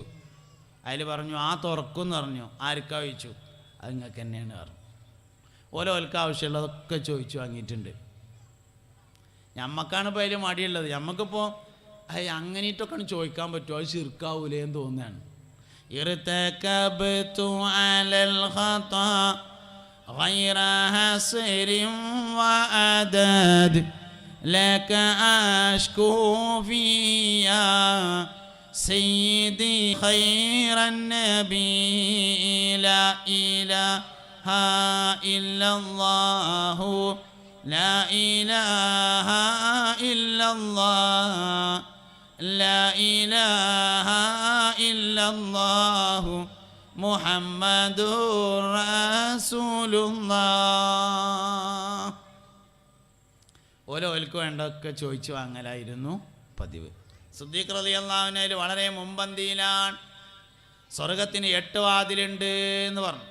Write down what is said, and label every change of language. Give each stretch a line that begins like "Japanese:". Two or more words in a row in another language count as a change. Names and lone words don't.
Malayalam: അതിൽ പറഞ്ഞു, ആ തുറക്കുമെന്ന് പറഞ്ഞു. ആർക്കാ ചോദിച്ചു? അത് നിങ്ങൾക്ക് തന്നെയാണ് പറഞ്ഞു. ഓരോൽക്ക് ആവശ്യമുള്ളതൊക്കെ ചോദിച്ചു വാങ്ങിയിട്ടുണ്ട്. ഞമ്മക്കാണ് ഇപ്പോൾ അതിൽ മടിയുള്ളത്. ഞമ്മക്കിപ്പോൾ അങ്ങനെയിട്ടൊക്കെയാണ് ചോദിക്കാൻ പറ്റുമോ? അത് ശിർക്കാവൂലേ എന്ന് തോന്നുകയാണ്.
Arabic: غير حصر وعدد لك أشكو فيا سيدي خير النبي لا إله إلا الله لا إله إلا الله لا إله إلا الله محمد رسول الله.
Malayalam: ഓരോൽക്ക് വേണ്ടതൊക്കെ ചോദിച്ചു വാങ്ങലായിരുന്നു പതിവ്. സിദ്ദീഖ്
Arabic: رضي الله عنه
Malayalam: വളരെ മുമ്പന്തിയിലാണ്. സ്വർഗത്തിന് 8 വാതിലുണ്ട് എന്ന് പറഞ്ഞു.